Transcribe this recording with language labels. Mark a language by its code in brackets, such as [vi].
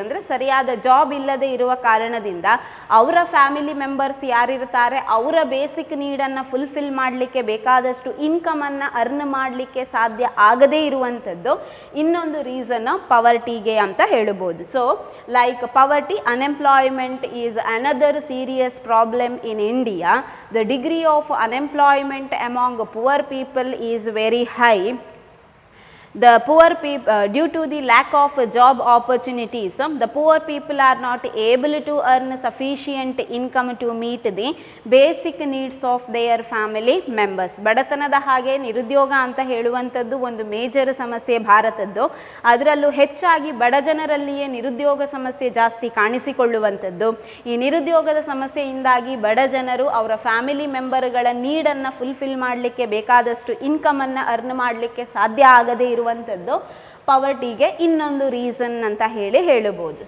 [kn] ಅಂದರೆ ಸರಿಯಾದ ಜಾಬ್ ಇಲ್ಲದೆ ಇರುವ ಕಾರಣದಿಂದ ಅವರ ಫ್ಯಾಮಿಲಿ ಮೆಂಬರ್ಸ್ ಯಾರಿರ್ತಾರೆ ಅವರ ಬೇಸಿಕ್ ನೀಡನ್ನು ಫುಲ್ಫಿಲ್ ಮಾಡಲಿಕ್ಕೆ ಬೇಕಾದಷ್ಟು ಇನ್ಕಮನ್ನು ಅರ್ನ್ ಮಾಡಲಿಕ್ಕೆ ಸಾಧ್ಯ ಆಗದೇ ಇರುವಂಥದ್ದು ಇನ್ನೊಂದು ರೀಸನ್ ಪವರ್ಟಿಗೆ ಅಂತ ಹೇಳಬಹುದು. [en] So like poverty, unemployment is another serious problem in India. The degree of unemployment among poor people is very high. The poor people, due to the lack of job opportunities, the poor people are not able to earn sufficient income to meet the basic needs of their family members. [kn] ಬಡತನದ ಹಾಗೆ ನಿರುದ್ಯೋಗ ಅಂತ ಹೇಳುವಂಥದ್ದು ಒಂದು major ಸಮಸ್ಯೆ ಭಾರತದ್ದು. ಅದರಲ್ಲೂ ಹೆಚ್ಚಾಗಿ ಬಡ ಜನರಲ್ಲಿಯೇ ನಿರುದ್ಯೋಗ ಸಮಸ್ಯೆ ಜಾಸ್ತಿ ಕಾಣಿಸಿಕೊಳ್ಳುವಂಥದ್ದು. ಈ ನಿರುದ್ಯೋಗದ ಸಮಸ್ಯೆಯಿಂದಾಗಿ ಬಡ ಜನರು ಅವರ ಫ್ಯಾಮಿಲಿ ಮೆಂಬರ್ಗಳ ನೀಡನ್ನು ಫುಲ್ಫಿಲ್ ಮಾಡಲಿಕ್ಕೆ ಬೇಕಾದಷ್ಟು ಇನ್ಕಮನ್ನು ಅರ್ನ್ ಮಾಡಲಿಕ್ಕೆ ಸಾಧ್ಯ ಆಗದೇ ಇರುವಂಥದ್ದು ಪವರ್ಟಿಗೆ ಇನ್ನೊಂದು ರೀಸನ್ ಅಂತ ಹೇಳಬಹುದು.